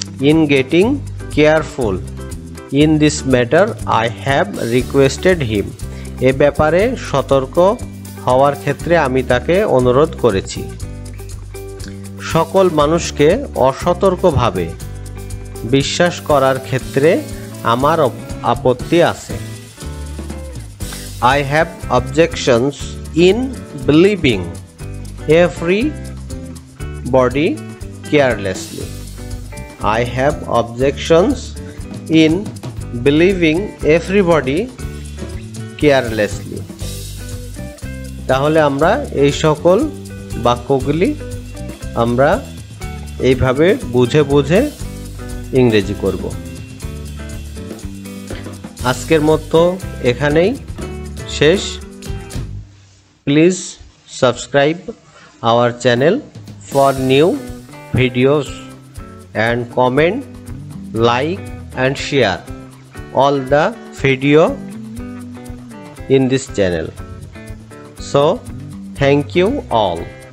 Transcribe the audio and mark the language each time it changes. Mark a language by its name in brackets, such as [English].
[English] in getting careful in this matter I have requested him, [Bangla] এ ব্যাপারে সতর্ক হওয়ার ক্ষেত্রে আমি তাকে অনুরোধ করেছি। সকল মানুষকে অসতর্কভাবে বিশ্বাস করার ক্ষেত্রে আমার আপত্তি আছে। [English] I have objections in believing everybody carelessly. I have objections in believing everybody carelessly. [Bangla] তাহলে আমরা এই সকল বাক্যগুলি আমরা এইভাবে বুঝে বুঝে ইংরেজি করব। আজকের মতো এখানেই শেষ। [English] Please subscribe our channel for new videos and comment, like and share all the video in this channel. So thank you all.